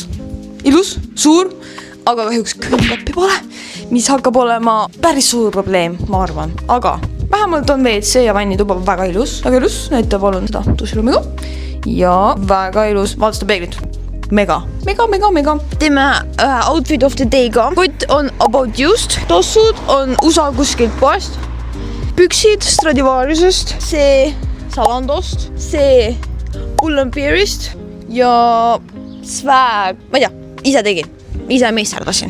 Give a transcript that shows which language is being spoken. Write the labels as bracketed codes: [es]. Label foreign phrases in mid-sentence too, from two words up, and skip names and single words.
[et] Ilus, suur, aga kahjuks kõlleppi pole, mis hakkab olema päris suur probleem, ma arvan. Aga vähemalt on WC ja vannituba väga ilus, näita palun seda duširuumiga ja väga ilus, vaata seda peeglit, mega. Teeme [en] outfit of the day'ga, [et] kott on About Used, tossud on USA kuskilt poest, püksid Stradivariusest, see Zalandost, see Pull&Bearist ja swag, ma ei tea, ise tegin. Ise meisterdasin.